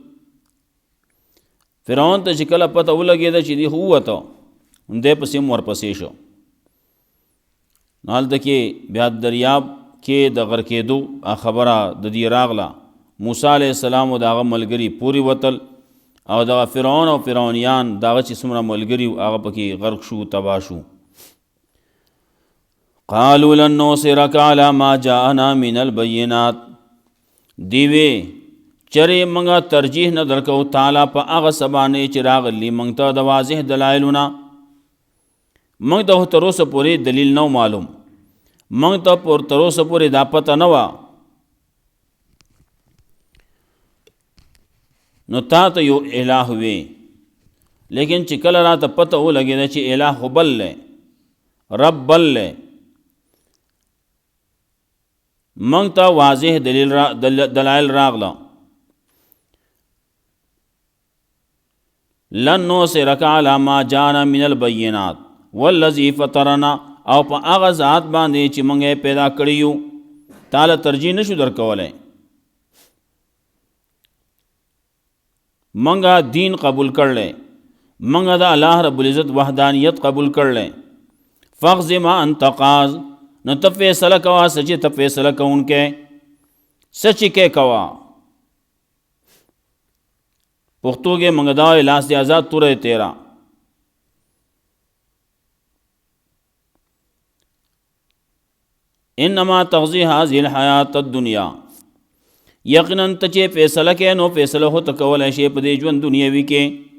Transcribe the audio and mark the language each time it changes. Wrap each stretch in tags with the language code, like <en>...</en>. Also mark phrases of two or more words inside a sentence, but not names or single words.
<ps>فرعون ته چې کله پته ولګېده چې دی خو ووته دی پسې هم ورپسې شو. نو هلته کې بیا دریاب کې د غرقېدو خبره د دې راغله. موسی علیه السلام او د هغه ملګري پورې وتل او دغه فرعون او فرعونیان د هغه چې څومره ملګري هغه پکې غرق شو تباه شو.</ps> <ar>قالوا لن نؤثرک علی ما جاءنا من البینات</ar> <ps>دیوی چرې موږ ترجیح نه درکو تعالی په هغه څه باندې چې راغلي موږ ته د واضح دلایلونه. موږ ته تر اوسه پورې دلیل نه معلوم موږ ته تر اوسه پورې دا پته نه وه نو تا ته یو الہ وی لیکن چې کله راته پته ولګېده چې الہ خو بل دی رب بل دی موږ ته واضح دلایل راغله.</ps> <ar>لن نؤثرک علی ما جاءنا من البینات والذی فطرنا</ar> <ps>او په هغه ذات باندې چې موږ یې پیدا کړي یو تعالی ترجیح نشو درکولی. موږ دین قبول کړلی موږ د الله رب العزت وحدانیت قبول کړلی.</ps> <ar>فاقض ما انت قاض</ar> <ps>نو ته فیصله کوه څه چې ته فیصله کوونکی څه چې کې کوه. پښتو کې موږ دا وایو لاس دې آزاد توره تیرا.</ps> <ar>انما تقضی هذه الحیات الدنیا</ar> <ps>یقینا ته چې فیصله کې نو فیصله هو ته کولی شي په دې ژوند دنیوي کې.</ps>